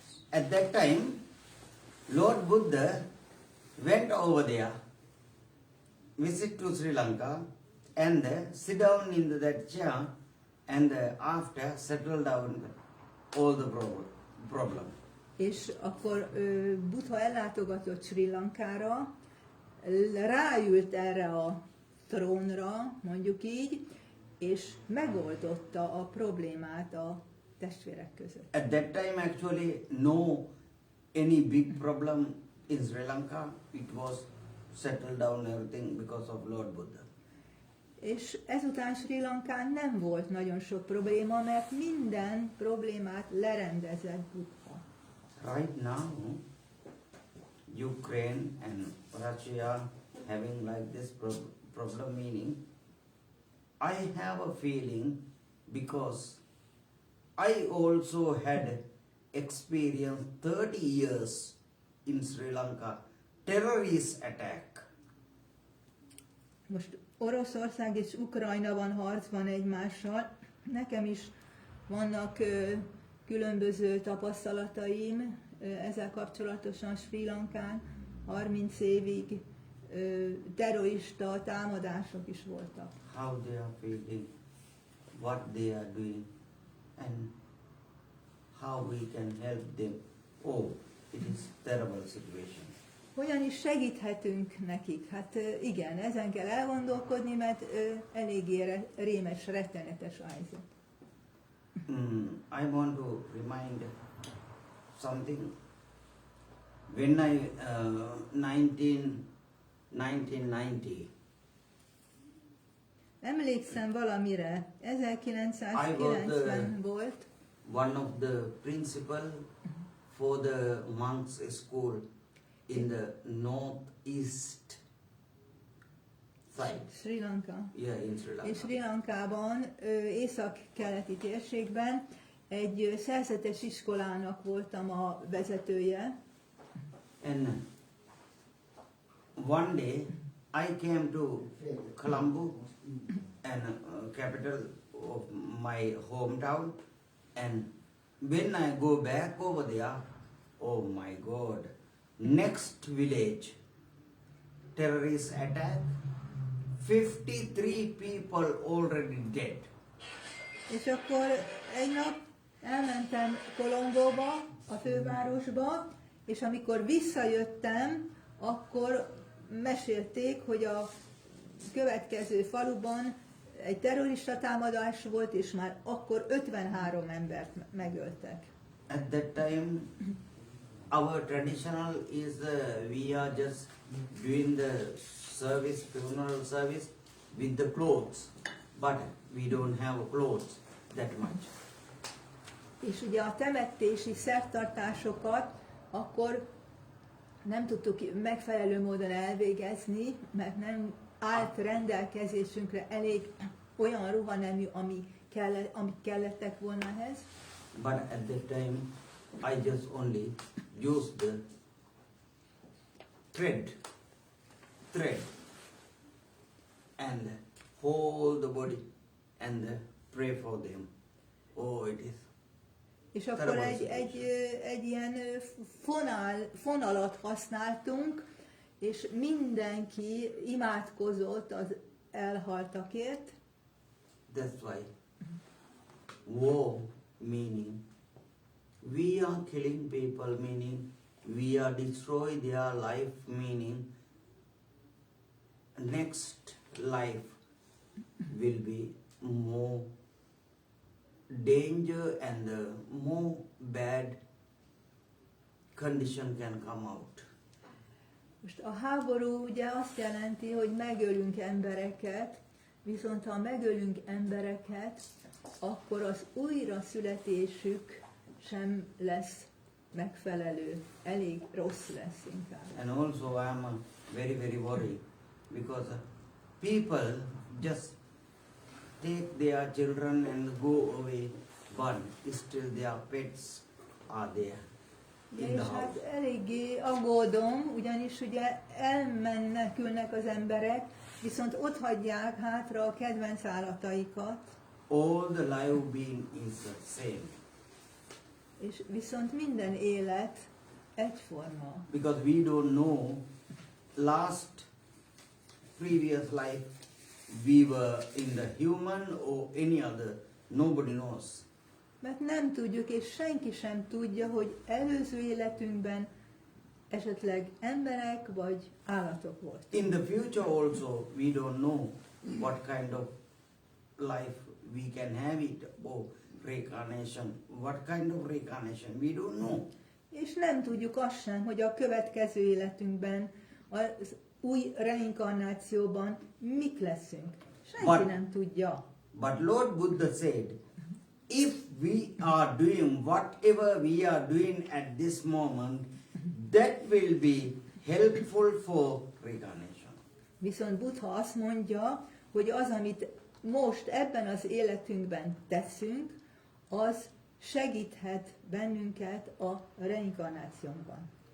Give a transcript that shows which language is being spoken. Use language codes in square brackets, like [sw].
[en] At that time, Lord Buddha went over there, visit to Sri Lanka, and sit down in that chair, and after settle down all the problem. [hu] És akkor Buddha ellátogatott Sri Lankára, ráült erre a trónra, mondjuk így, és megoldotta a problémát a testvérek között. [en] At that time actually no any big problem in Sri Lanka. It was settled down everything because of Lord Buddha. [hu] És ezután Sri Lankán nem volt nagyon sok probléma, mert minden problémát lerendezett Buddha. [en] Right now, Ukraine and Russia having like this problem meaning, I have a feeling because I also had experienced 30 years in Sri Lanka terrorist attack. [hu] Most Oroszország és Ukrajna van harcban egymással. Nekem is vannak különböző tapasztalataim ezzel kapcsolatosan Sri Lankán. 30 évig terrorista támadások is voltak. [en] How they are feeling, what they are doing, and how we can help them. Oh, it is terrible situation. [hu] Hogyan is segíthetünk nekik? Hát igen, ezen kell elgondolkodni, mert eléggé rémes, rettenetes a helyzet. [en] I want to remind something. When I 1990, [hu] Emlékszem valamire, 1990 volt. [en] one of the principal for the monks school in the northeast side. Sri Lanka. Yeah, in Sri Lanka. [hu] És Sri Lankában, észak-keleti térségben egy szerzetes iskolának voltam a vezetője. [en] And one day I came to Colombo, and capital of my hometown, and when I go back over there, oh my God, next village, terrorist attack, 53 people already dead. [hu] És akkor egy nap elmentem Kolombóba, a fővárosba, és amikor visszajöttem, akkor mesélték, hogy a következő faluban egy terrorista támadás volt, és már akkor 53 embert megöltek. [en] At that time, our traditional is we are just doing the service, funeral service with the clothes, but we don't have clothes that much. [hu] És ugye a temetési szertartásokat akkor nem tudtuk megfelelő módon elvégezni, mert nem állt rendelkezésünkre elég olyan ruhanemű, amik kellettek volna ehhez. [en] But at that time, I just only used the thread, and hold the body and pray for them. Oh, it is. [hu] És akkor egy ilyen fonalat használtunk, és mindenki imádkozott az elhaltakért. [en] That's why war meaning we are killing people, meaning we are destroying their life, meaning next life will be more danger and more bad condition can come out. [hu] Most a háború ugye azt jelenti, hogy megölünk embereket, viszont ha megölünk embereket, akkor az újraszületésük sem lesz megfelelő, elég rossz lesz inkább. [en] And also I am very, very worried because people just take their children and go away, but still their pets are there in [hu] És [en] the [hu] hát [en] house. [hu] eléggé aggódom, ugyanis ugye elmenekülnek az emberek, viszont ott hagyják hátra a kedvenc állataikat. [en] All the life being is the same. [hu] És viszont minden élet egyforma. [en] Because we don't know last previous life we were in the human or any other. Nobody knows. [hu] Mert nem tudjuk, és senki sem tudja, hogy előző életünkben esetleg emberek vagy állatok voltak. [en] In the future also we don't know what kind of life we can have it. Oh, reincarnation. What kind of reincarnation? We don't know. [hu] És nem tudjuk azt sem, hogy a következő életünkben, az új reinkarnációban mik leszünk. Senki nem tudja. [en] But Lord Buddha said, if we are doing whatever we are doing at this moment, that will be helpful for reincarnation. [hu] Viszont Buddha azt mondja, hogy az, amit most ebben az életünkben teszünk, az segíthet bennünket a reinkarnációban.